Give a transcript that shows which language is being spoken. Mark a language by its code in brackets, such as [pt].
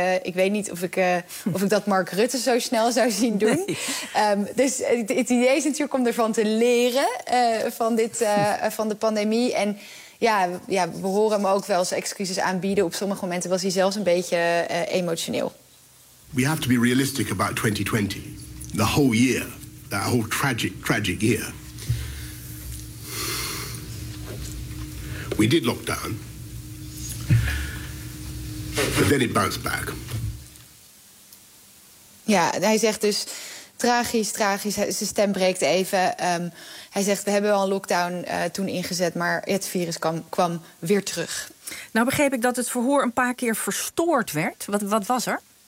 [nl] Ik weet niet of ik dat Mark Rutte zo snel zou zien doen. Nee. Dus het idee is natuurlijk om ervan te leren van de pandemie. En ja, we horen hem ook wel eens excuses aanbieden. Op sommige momenten was hij zelfs een beetje emotioneel. [en] We have to be realistic about 2020. The whole year, that whole tragic year. We did lockdown, but then it bounced back. [nl] Ja, hij zegt dus tragisch, zijn stem breekt even. Hij zegt, we hebben wel een lockdown toen ingezet, maar het virus kwam weer terug. Nou begreep ik dat het verhoor een paar keer verstoord werd. Wat was er?